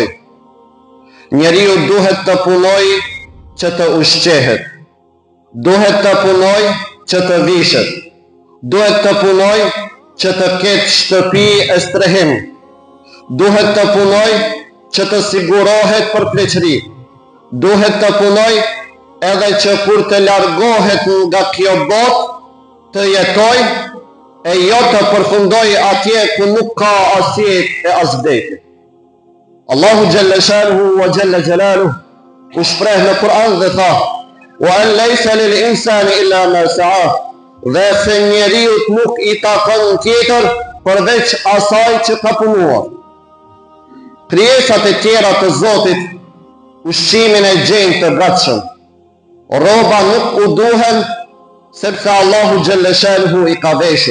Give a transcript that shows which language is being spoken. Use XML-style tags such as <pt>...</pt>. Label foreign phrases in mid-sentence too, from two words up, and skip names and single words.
<sq>Njeriu duhet të punojë që të ushqehet, duhet të punojë që të vishet, duhet të punojë që të ketë shtëpi e strehim, duhet të punojë që të sigurohet për pleqëri, duhet të punojë edhe që kur të largohet nga kjo botë të jetoj e jo të përfundoj atje ku nuk ka asjet e as vdekje. Allahu</sq> <ar>جل شأنه وجل جلاله</ar> <sq>u shpreh në Kur'an dhe tha:</sq> <ar>وأن ليس للإنسان إلا ما سعى,</ar> <sq>dhe se njeriut nuk i takon tjetër përveç asaj që ka punuar. Krijesat e tjera të Zotit ushqimin e gjejnë të gatshëm. Roba nuk u duhen sepse Allahu</sq> <ar>جل شأنه</ar> <sq>i ka veshur.</sq>